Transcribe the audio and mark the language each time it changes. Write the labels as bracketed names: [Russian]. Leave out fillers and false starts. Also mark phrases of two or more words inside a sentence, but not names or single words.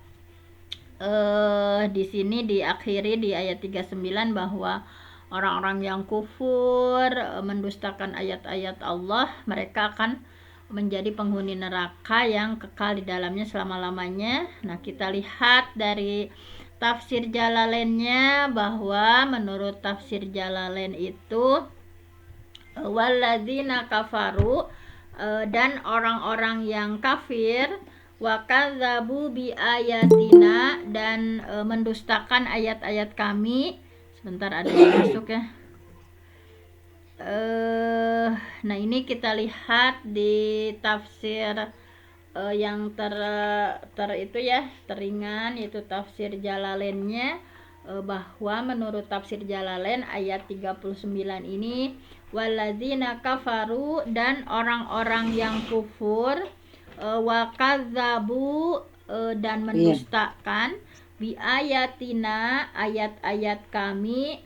[Indonesian] Di sini diakhiri di ayat 39 bahwa orang-orang yang kufur, mendustakan ayat-ayat Allah, mereka akan menjadi penghuni neraka yang kekal di dalamnya selama-lamanya. Nah, kita lihat dari tafsir Jalalainnya bahwa menurut tafsir Jalalain itu [Arabic] والذين كفروا, [Indonesian] dan orang-orang yang kafir, [Arabic] وكذبوا بآياتنا, [Indonesian] dan mendustakan ayat-ayat kami. Sebentar, ada yang masuk ya. Nah, ini kita lihat di tafsir yang itu ya, teringan, yaitu tafsir Jalalainnya, bahwa menurut tafsir Jalalain ayat 39 ini, [Arabic] والذين كفروا, [Indonesian] dan orang-orang yang kufur, [Arabic] وكذبوا, [Indonesian] dan mendustakan [Arabic] بآياتنا, [Indonesian] ayat-ayat kami.